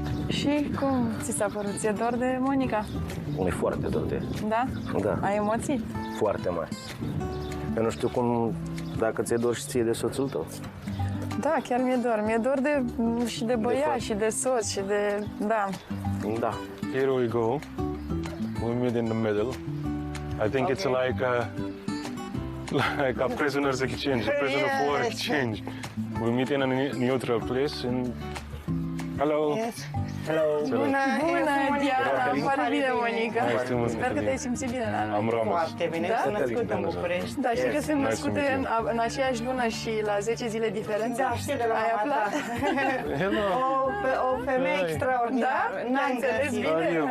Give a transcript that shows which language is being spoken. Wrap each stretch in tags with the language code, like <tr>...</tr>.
<ro>Și cum ți s-a părut? Ți-e dor de Monica? E foarte dor de... Da? Da. Ai emoții? Foarte mari. Eu nu știu dacă ți-e dor și ție de soțul tău. Da, chiar mi-e dor. Mi-e dor și de băiat, și de soț, și de... Da. Da.</ro> <en>Here we go. We meet in the middle. I think it's like a prisoners exchange, a prisoner of war exchange. We meet in a neutral place and hello. Yes. Hello.</en> <ro>Bună, Diana. Îmi pare bine, Monica. Sper că te-ai simțit bine la noi. Am rămas. Foarte bine, sunt născut în București. Da, știi că sunt născute în aceeași lună și la 10 zile diferență? Da, știu de la mama ta. O femeie extraordinară. Da? N-ai înțeles bine?</ro>